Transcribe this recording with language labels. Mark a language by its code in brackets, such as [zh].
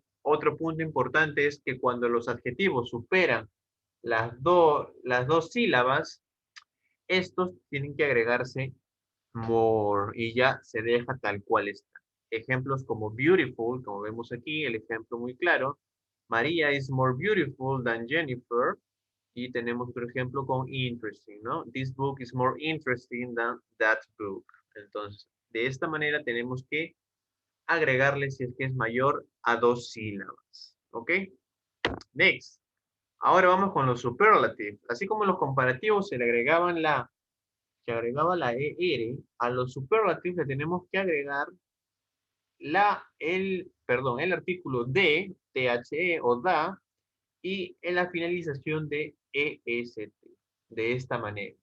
[es] Otro punto importante es que cuando los adjetivos superan las dos sílabas, estos tienen que agregarse more y ya se deja tal cual está. Ejemplos como beautiful, como vemos aquí, el ejemplo muy claro. [en] María is more beautiful than Jennifer. [es] Y tenemos otro ejemplo con interesting, ¿no? [en] This book is more interesting than that book. [es] Entonces, de esta manera tenemos que agregarle si es que es mayor a dos sílabas. [en] ¿Ok? Next. [es] Ahora vamos con los superlatives. Así como los comparativos se agregaba la ER, a los superlatives le tenemos que agregar el artículo de, THE o da, y en la finalización de EST. De esta manera.